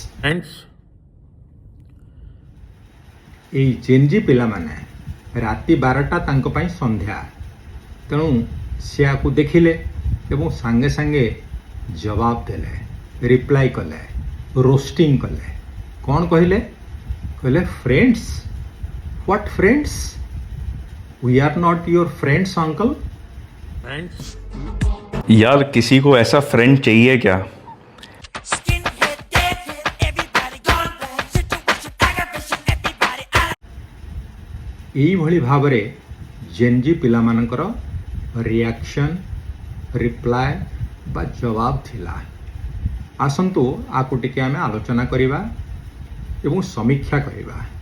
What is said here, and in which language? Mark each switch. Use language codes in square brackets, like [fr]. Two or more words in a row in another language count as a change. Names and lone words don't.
[or] ଏଇ ଜେନ୍ଜି ପିଲାମାନେ ରାତି 12ଟା ତାଙ୍କ ପାଇଁ ସନ୍ଧ୍ୟା, ତେଣୁ ସେ ଆକୁ ଦେଖିଲେ ଏବଂ ସାଙ୍ଗେ ସାଙ୍ଗେ ଜବାବ ଦେଲେ, ରିପ୍ଲାଏ କଲେ, ରୋଷ୍ଟିଂ କଲେ। କ'ଣ କହିଲେ? କହିଲେ ଫ୍ରେଣ୍ଡସ୍? [en] what friends? We are not your friends uncle. [hi] यार किसी को ऐसा फ्रेंड चाहिए क्या? [or] এইଭଳି ଭାବରେ ଜେନ୍ଜି ପିଲାମାନଙ୍କର ରିଆକ୍ସନ୍, ରିପ୍ଲାଏ ବା ଜବାବ ଥିଲା। ଆସନ୍ତୁ ଆକୁ ଟିକେ ଆମେ ଆଲୋଚନା କରିବା ଏବଂ ସମୀକ୍ଷା କରିବା।